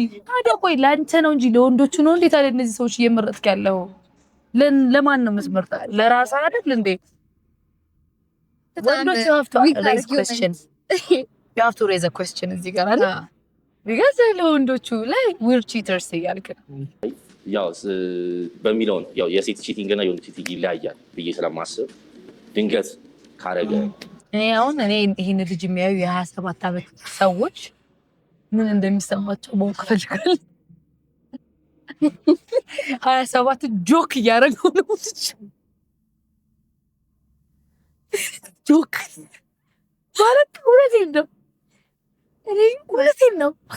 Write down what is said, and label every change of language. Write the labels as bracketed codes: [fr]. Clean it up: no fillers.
[am] ታዲያ ቆይ ለአንተ ነው እንጂ ለወንዶቹ ነው እንዴ? ታዲያ እነዚህ ሰዎች እየመረጥክ ያለው ለማን ነው የምትመርጠው? ለራስህ አይደል እንዴ? [en] ወንዶች you have to raise question. You have to raise a question [am] እዚህ ጋር አለ [en] because [am] ለወንዶቹ ላይ [en] we're cheaters እያልክ [am] ያው በሚለው ነው ያው የሴት ቺቲንግ እና የወንድ ቺቲንግ ይለያያል ብዬ ስለማስብ ድንገት ካረገ እኔ ይሄን ልጅ የሚያዩ የ27 ዓመት ሰዎች ምን እንደሚሰማቸው ማወቅ እፈልጋለሁ። 27 ጆክ እያደረገው ነው ጆክ ማለት እውነቴን ነው።